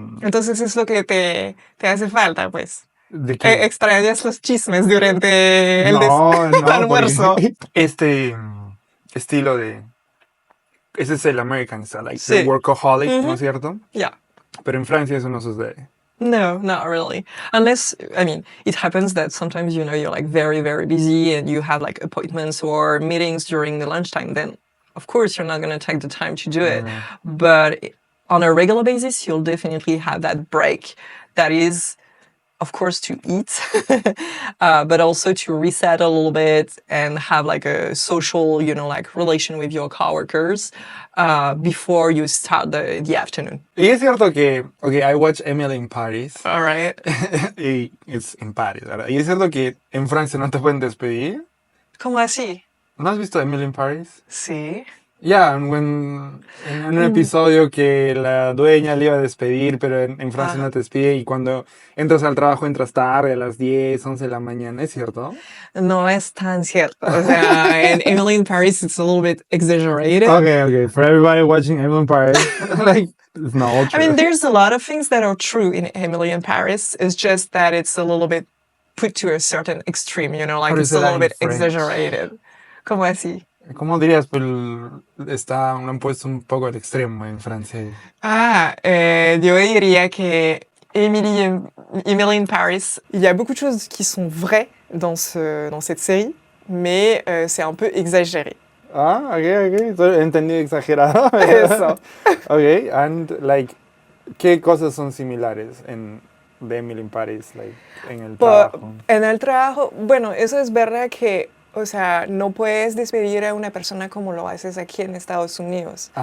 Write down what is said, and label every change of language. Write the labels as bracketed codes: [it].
[es] Entonces es lo que te hace falta, pues. ¿De qué? Extrañas los chismes durante el almuerzo. Este estilo de. Ese es el American style, like sí. [en] the workaholic, [es] ¿no es cierto? [en] Yeah. [es] Pero en Francia eso no sucede. [en] No, not really. Unless, it happens that sometimes, you're like very, very busy and you have like appointments or meetings during the lunchtime. Then, of course, you're not going to take the time to do it. But on a regular basis, you'll definitely have that break that is, of course, to eat, but also to reset a little bit and have like a social, like relation with your coworkers before you start the afternoon. [es] Y es cierto que, [en] I watch [es] Emily in Paris. [en] All right. Y it's in Paris, [es] ¿verdad? Y es cierto que en Francia no te pueden despedir. ¿Cómo así? ¿No has visto Emily in Paris? Sí. Ya, en un episodio que la dueña le iba a despedir, pero en Francia no te despide y cuando entras al trabajo entras tarde a las 10, 11 de la mañana, ¿es cierto? No es tan cierto. O sea, [en] en Emily in Paris it's a little bit exaggerated. Okay. For everybody watching Emily in Paris, like, it's not all true. There's a lot of things that are true in Emily in Paris. It's just that it's a little bit put to a certain extreme, like it's a little bit exaggerated. [es] ¿Cómo así? ¿Cómo dirías? Pues lo han puesto un poco al extremo en Francia. Yo diría que [fr] Emily in Paris, il y a beaucoup de choses qui sont vraies dans cette série, mais c'est un peu exagéré. [es] Ok. Entendí exagerado. Eso. [en] Ok, and like, [es] ¿qué cosas son similares de Emily in Paris, like, en el trabajo? En el trabajo, bueno, eso es verdad que, o sea, no puedes despedir a una persona como lo haces aquí en Estados Unidos.